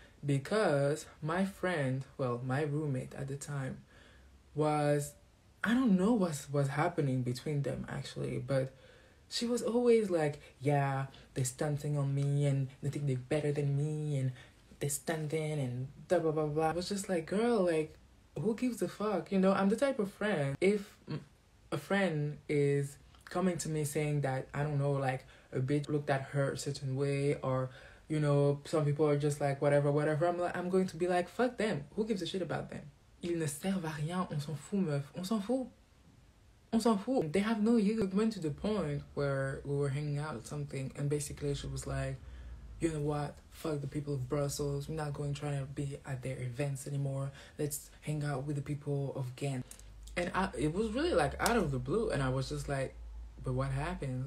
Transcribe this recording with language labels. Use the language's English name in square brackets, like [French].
[English] because my friend, well, my roommate at the time, was, I don't know what was happening between them actually, but she was always like, yeah, they're stunting on me and they think they're better than me and they're stunting and blah blah blah blah. I was just like, girl, like, who gives a fuck? You know, I'm the type of friend, if a friend is coming to me saying that, I don't know, like, a bitch looked at her a certain way, or, you know, some people are just like, whatever, I'm going to be like, fuck them. Who gives a shit about them? [French] Ils ne servent à rien, on s'en fout, meuf. On s'en fout. On s'en fout. [English] They have no use. It went to the point where we were hanging out or something, and basically she was like, you know what, fuck the people of Brussels, we're not going trying to be at their events anymore, let's hang out with the people of Ghent. And it was really like out of the blue, and I was just like, but what happened?